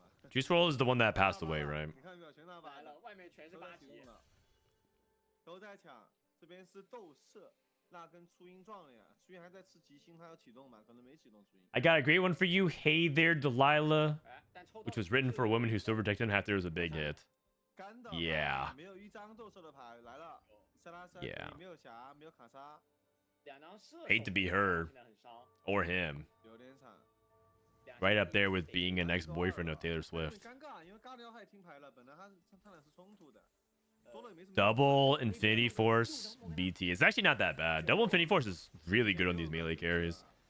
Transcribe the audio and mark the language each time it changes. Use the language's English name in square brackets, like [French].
[English] Juice World is the one that passed away, right? [Chinese] 外面全是8级。都在抢，这边是斗色，那跟初音撞了呀。初音还在吃吉星，他要启动嘛，可能没启动初音。 [English] I got a great one for you. Hey there, Delilah, which was written for a woman who still protected him after it was a big hit. Yeah. [Chinese] 没有一张斗色的牌来了，塞拉森 [English] Yeah. [Chinese] 没有霞，没有卡莎， [English] Hate to be her or him. [Chinese] 有点惨。 [English] Right up there with being an ex-boyfriend of Taylor [Chinese] 很 [English] Swift. [Chinese] 尴尬，因为尬聊还听牌了，本来他俩是冲突的，多了也没什么。 [English] Double Infinity Force BT. It's actually not that bad. Double Infinity Force is really good on these melee carries.